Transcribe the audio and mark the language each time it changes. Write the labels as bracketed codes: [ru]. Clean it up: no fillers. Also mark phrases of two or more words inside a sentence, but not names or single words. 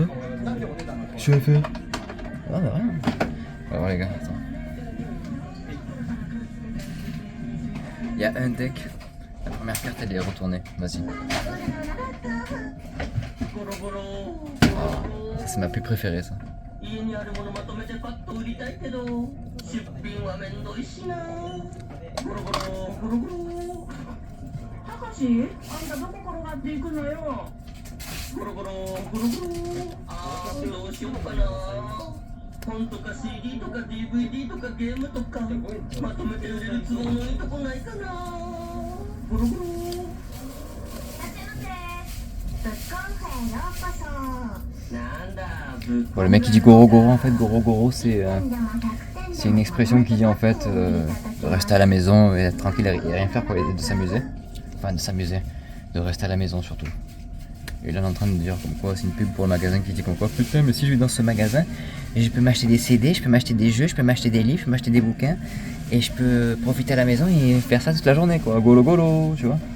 [fr] Qu'est-ce que tu vas faire? Ah, bah rien. On va voir les gars, attends. Il y a un deck. La première carte elle est retournée. Vas-y. Ça c'est ma plus préférée ça. [ja] 家にあるものまとめてパッと売りたいけど出品はめんどいしなゴロゴロたかしあんたどこ転がっていくのよゴロゴロあーどうしようかな本とか CD とか DVD とかゲームとかまとめて売れる都合のいいとこないかなゴロゴロ [fr] Bon, le mec qui dit [ja] ゴロゴロ, [fr] en fait [ja] ゴロゴロ [fr] c'est une expression qui dit en fait de rester à la maison et être tranquille et rien faire quoi, et de s'amuser. Enfin de s'amuser, de rester à la maison surtout. Et là on est en train de dire comme quoi c'est une pub pour le magasin qui dit comme quoi putain mais si je vais dans ce magasin et je peux m'acheter des CD, je peux m'acheter des jeux, je peux m'acheter des livres, je peux m'acheter des bouquins et je peux profiter à la maison et faire ça toute la journée quoi, [ja] ゴロゴロ, [fr] tu vois.